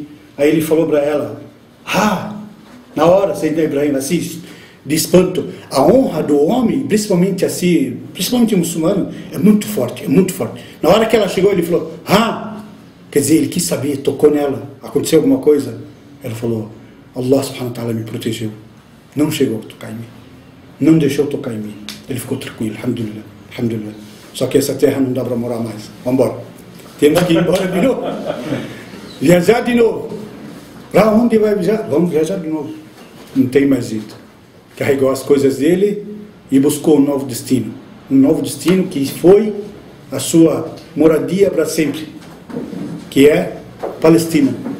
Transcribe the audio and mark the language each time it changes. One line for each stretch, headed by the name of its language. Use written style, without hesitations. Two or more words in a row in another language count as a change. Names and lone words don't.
Portuguese: Aí ele falou para ela, na hora, Sayyidina Ibrahim, assim, de espanto, a honra do homem, principalmente assim, principalmente o muçulmano, é muito forte, é muito forte. Na hora que ela chegou, ele falou, quer dizer, ele quis saber, tocou nela, aconteceu alguma coisa? Ela falou,
Arabic: الله سبحانه وتعالى
Portuguese: me protegeu, não chegou a tocar em mim, não deixou tocar em mim, ele ficou tranquilo,
Arabic: الحمد لله، الحمد لله.
Portuguese: Só que essa terra não dá para morar mais, vamos embora, temos que ir embora de novo, viajar de novo. Para onde vai viajar? Vamos viajar de novo, não tem mais jeito. Carregou as coisas dele e buscou um novo destino que foi a sua moradia para sempre, que é Palestina.